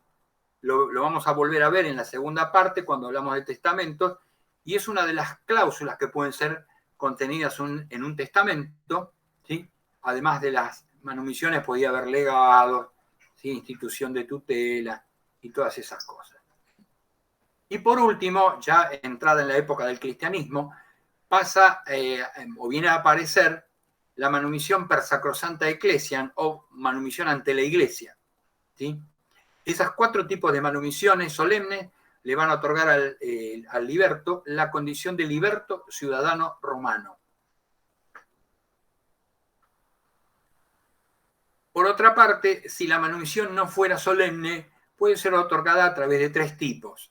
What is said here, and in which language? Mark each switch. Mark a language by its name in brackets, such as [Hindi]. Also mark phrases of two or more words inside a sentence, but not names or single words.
[Spanish] Lo vamos a volver a ver en la segunda parte cuando hablamos de testamentos, y es una de las cláusulas que pueden ser contenidas en un testamento, ¿sí? Además de las manumisiones podía haber legados, ¿sí? Institución de tutela y todas esas cosas. Y por último, ya entrada en la época del cristianismo, pasa o viene a aparecer la manumisión [Latin] per sacrosanta ecclesiam [Spanish] o manumisión ante la iglesia, ¿sí? Esas 4 tipos de manumisiones solemnes le van a otorgar al liberto la condición de liberto ciudadano romano. Por otra parte, si la manumisión no fuera solemne, puede ser otorgada a través de 3 tipos.